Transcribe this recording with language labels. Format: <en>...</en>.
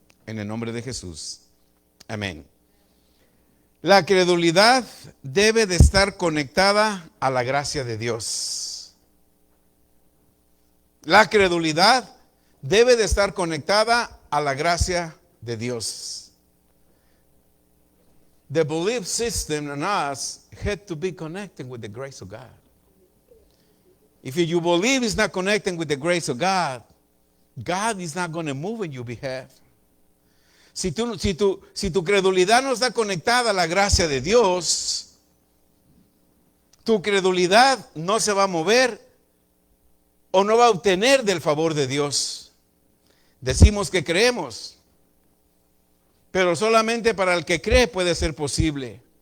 <es>En el nombre de Jesús. Amén. La credulidad debe de estar conectada a la gracia de Dios. La credulidad debe de estar conectada a la gracia de Dios.</es> <en>The belief system in us had to be connected with the grace of God. If you believe it's not connecting with the grace of God, God is not going to move in your behalf.</en> <es>Si tu credulidad no está conectada a la gracia de Dios, tu credulidad no se va a mover o no va a obtener del favor de Dios. Decimos que creemos, pero solamente para el que cree puede ser posible.</es>